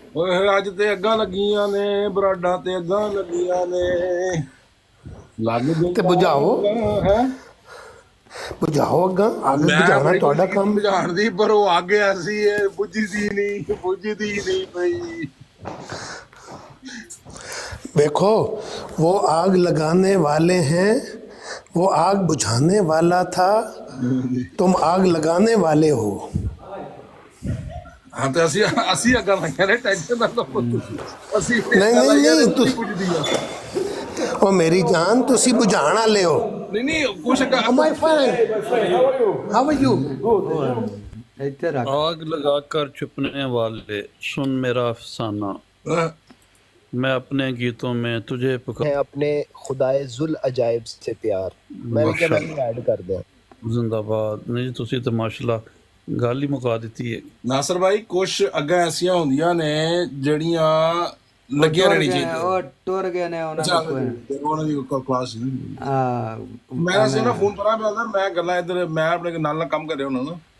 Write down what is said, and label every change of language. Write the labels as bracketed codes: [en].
[pa] ਓਏ ਹੋਏ ਅੱਜ ਤੇ ਅੱਗਾਂ ਲੱਗੀਆਂ ਨੇ, ਬਰਾਡਾਂ ਤੇ ਅੱਗਾਂ ਲੱਗੀਆਂ ਨੇ, ਲੱਗ ਤੇ ਬੁਝਾਓ, ਹੈ ਬੁਝਾਓ ਅੱਗਾ, ਅੱਗ ਬੁਝਾਉਣਾ ਤੁਹਾਡਾ ਕੰਮ। ਬੁਝਾਉਣ ਦੀ, ਪਰ ਉਹ ਅੱਗ ਐਸੀ ਹੈ ਬੁਝਦੀ ਨਹੀਂ ਪਈ। [hi] देखो वो आग लगाने वाले हैं, वो आग बुझाने वाला था, तुम आग लगाने वाले हो। [pa] ਹਾਂ ਤੇ ਅਸੀਂ ਅੱਗਾਂ ਲਾਈਆਂ ਨੇ, ਟੈਨਸ਼ਨ ਨਾ ਲਓ ਤੁਸੀਂ। ਅਸੀਂ ਨਹੀਂ, ਤੁਸੀਂ ਬੁਝਦੀ ਆ। ओ मेरी जान तुसी बुझाण वाले हो। ਨਹੀਂ ਕੁਛ ਅੱਗਾਂ [en] Oh my friend, how are you? [pa] ਇੱਥੇ ਰੱਖ। [hi] आग लगाकर छुपने वाले सुन मेरा अफसाना, मैं अपने गीतों में तुझे है पुकार। अपने खुदाए जुल अजाइब से प्यार। मैंने क्या मैं ऐड कर दिया। जिंदाबाद। [pa] नहीं ਤੁਸੀਂ ਤਾਂ ਮਾਸ਼ਾਅੱਲਾ ਗੱਲ ਹੀ ਮੁਕਾ ਦਿੱਤੀ ਹੈ। ਨਾਸਰ ਭਾਈ ਕੁਛ ਅੱਗਾਂ ਐਸੀਆਂ ਹੁੰਦੀਆਂ ਨੇ ਜਿਹੜੀਆਂ ਲੱਗੀਆਂ ਰਹਿਣੀ ਚਾਹੀਦੀਆਂ। ਉਹ ਟੁਰ ਗਏ ਨੇ ਉਹਨਾਂ ਦੀ ਕਲਾਸ ਨਹੀਂ। ਆ ਮੈਂ ਅਸੀਂ ਨਾ ਫੋਨ ਪਰਾਂ ਪਿਆ ਮੈਂ ਗੱਲਾਂ ਇੱਧਰ ਮੈਂ ਆਪਣੇ ਨਾਲ ਕੰਮ ਕਰ ਰਿਹਾ ਉਹਨਾਂ ਨੂੰ।